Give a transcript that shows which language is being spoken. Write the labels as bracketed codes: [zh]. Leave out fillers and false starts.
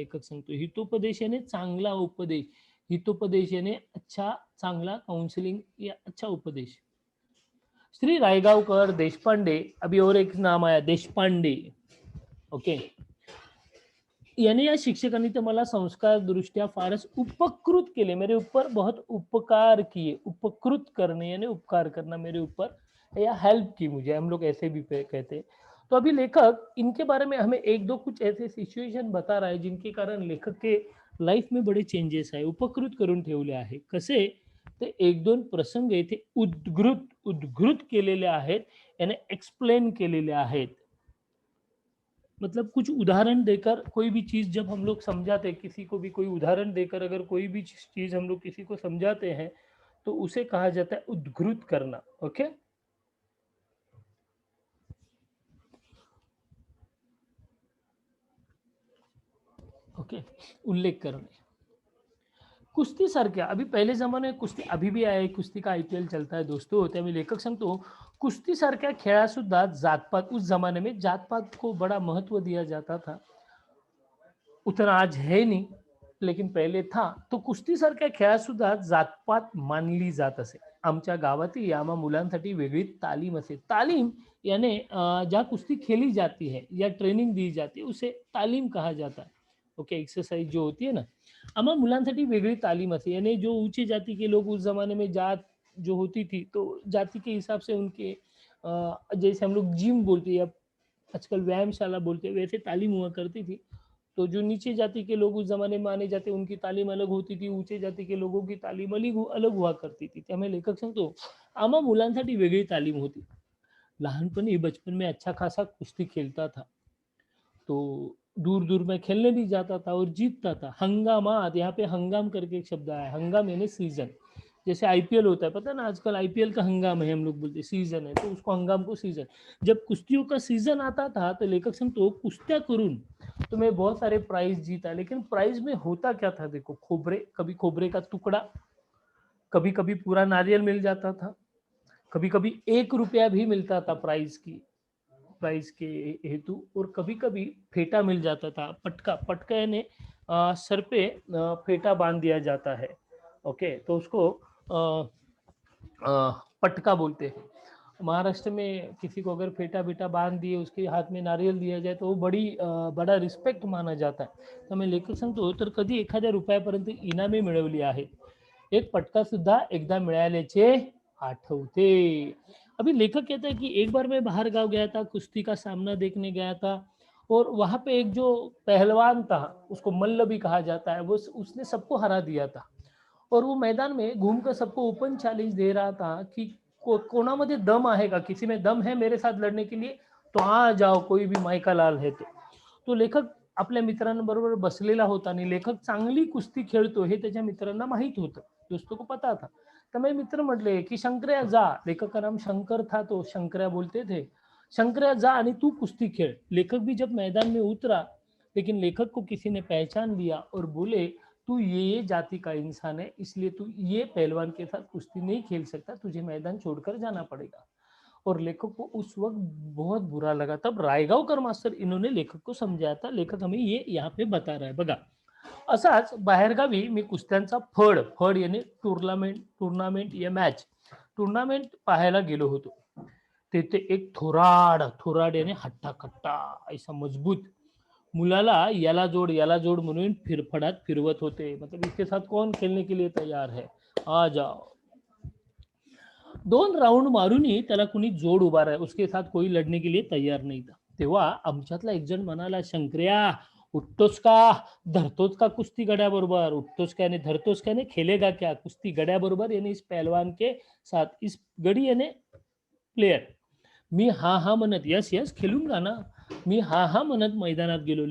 [mr] लेखक सांगतो हितोपदेश याने चांगला उपदेश, हितोपदेश याने अच्छा चांगला काउंसलिंग [hi] या अच्छा उपदेश. श्री रायगावकर देशपांडे, अभी और एक नाम आया देशपांडे, ओके. [mr] याने या शिक्षकांनी तर मला संस्कार दृष्ट्या फारच उपकृत केले, [hi] मेरे ऊपर बहुत उपकार किए. उपकृत करने यानी उपकार करना, मेरे ऊपर या हेल्प की मुझे, हम लोग ऐसे भी कहते हैं. तो अभी लेखक इनके बारे में हमें एक दो कुछ ऐसे सिच्युएशन बता रहा है जिनके कारण लेखक के लाईफ में बडे चेंजेस [mr] आहे, उपकृत करून ठेवले आहे. कसे, ते एक दोन प्रसंग येथे उद्घृत केलेले आहेत, याने एक्सप्लेन केलेले आहेत. [hi] मतलब कुछ उदाहरण देकर कोई भी चीज जब हम लोग समझाते हैं, किसी को भी कोई उदाहरण देकर अगर कोई भी चीज हम लोग किसी को समझाते हैं तो उसे कहा जाता है उद्घृत करना. [mr] ओके, ओके, उल्लेख करणे. कुस्ती सारख्या, [hi] अभी पहले जमाने में कुस्ती, अभी भी आहे, कुस्ती का IPL चलता है दोस्तों. [mr] त्यामुळे लेखक सांगतो कुस्ती सारख्या खेळासुद्धा जातपात, [hi] उस जमाने में जातपात को बड़ा महत्व दिया जाता था. उतना आज है नहीं, लेकिन पहिले था. [mr] तो कुस्ती सारख्या खेळात सुद्धा जातपात मानली जात असे. आमच्या गावातील आम्हा मुलांसाठी वेगळी तालीम असे. [hi] तालीम यानी जहाँ कुश्ती खेली जाती है या ट्रेनिंग दी जाती है उसे तालीम कहा जाता है. [mr] ओके, [hi] एक्सरसाइज जो होती है ना, [mr] आम्हा मुलांसाठी वेगळी तालीम असे. [hi] यानी जो ऊंची जाति के लोग उस जमाने में जात जो होती थी तो जाति के हिसाब से उनके जैसे हम लोग जिम बोलते हैं या आजकल व्यायामशाला बोलते हैं, वैसे तालीम हुआ करती थी. तो जो नीचे जाति के लोग उस जमाने में माने जाते उनकी तालीम अलग होती थी, ऊंचे जाति के लोगों की तालीम अलग हुआ करती थी. [mr] त्यामुळे लेखक सांगतो आम्हा मुलांसाठी वेगळी तालीम होती. [hi] लहानपणी बचपन में अच्छा खासा कुश्ती खेलता था, तो दूर दूर में खेलने भी जाता था और जीतता था. हंगामात, यहाँ पे हंगाम करके एक शब्द आया, हंगाम यानी सीजन. जैसे IPL होता है, पता है ना, आजकल IPL का हंगाम है, हम लोग बोलते सीजन है, तो उसको हंगाम को सीजन. जब कुश्तियों का सीजन आता था तो [mr] लेखक सांगतो कुस्त्या करून [hi] तो मैं बहुत सारे प्राइज जीता. लेकिन प्राइज में होता क्या था, देखो, खोबरे, कभी खोबरे का टुकड़ा, कभी कभी पूरा नारियल मिल जाता था, कभी कभी 1 रुपया भी मिलता था प्राइज के हेतु, और कभी कभी फेटा मिल जाता था. पटका, पटका यानी सर पे फेटा बांध दिया जाता है. ओके, तो उसको पटका बोलते हैं. महाराष्ट्र में किसी को अगर फेटा बेटा बांध दिए, उसके हाथ में नारियल दिया जाए तो वो बड़ा रिस्पेक्ट माना जाता है. [mr] तर मी लेखक सांगतो तर कधी एखाद्या रुपयापर्यंत इनामे मिळवली आहेत. एक पटका सुद्धा एकदा मिळाल्याचे आठवते. [hi] अभी लेखक कहता है कि एक बार मैं बाहर गांव गया था, कुश्ती का सामना देखने गया था, और वहां पे एक जो पहलवान था, उसको मल्ल भी कहा जाता है, वो उसने सबको हरा दिया था. और वो मैदान में घूमकर सबको ओपन चैलेंज दे रहा था कि [mr] कोणामध्ये दम आहे का, [hi] किसी में दम है मेरे साथ लड़ने के लिए तो आ जाओ, कोई भी मायका लाल है तो [mr] लेखक आपल्या मित्रांबरोबर बसलेला होता आणि लेखक चांगली कुस्ती खेळतो हे त्याच्या मित्रांना माहित होतं, [hi] दोस्तों को पता था. तर मेरे मित्र म्हटले की शंकर्या जा, लेखक का नाम शंकर था तो शंकर्या बोलते थे, [mr] शंकर्या जा आणि तू कुश्ती खेल. [hi] लेखक भी जब मैदान में उतरा, लेकिन लेखक को किसी ने पहचान लिया और बोले तू ये जाति का इंसान है, इसलिए तू ये पहलवान के साथ कुश्ती नहीं खेल सकता, तुझे मैदान छोड़कर जाना पड़ेगा. और लेखक को उस वक्त बहुत बुरा लगा. तब रायगावकर मास्टर इन्होंने लेखक को समझाया था. लेखक हमें ये यहाँ पे बता रहा है बघा. [mr] असाच बाहेरगावी मी कुस्त्यांचा फड यानी टुर्नामेंट या मॅच टुर्नामेंट पाहायला गेलो होतो. तेथे एक थोराड यानी [hi] हट्टा कट्टा ऐसा मजबूत [mr] मुलाला याला जोड म्हणून फिरफडात फिरवत होते, [hi] मतलब इसके साथ कौन खेलने के लिए तैयार है, आ जाओ. [mr] 2 राउंड मारूनही त्याला कुणी जोड उभा राहा, [hi] उसके साथ कोई लढने के लिए तैयार नहीं था. [mr] तेव्हा आमच्यातला एक जण म्हणाला, शंकर्या उठतोस का, धरतोस का कुस्ती गड्याबरोबर, उठतोस का यानी धरतोस का यानी [hi] खेलेगा क्या [mr] कुस्ती गड्याबरोबर यानी [hi] इस पहलवान के साथ, [mr] इस गडी यानी प्लेयर. मी हा हा म्हणत [hi] यस यस खेलूंगा ना, [mr] मी हा हा म्हणत मैदानात गेलो.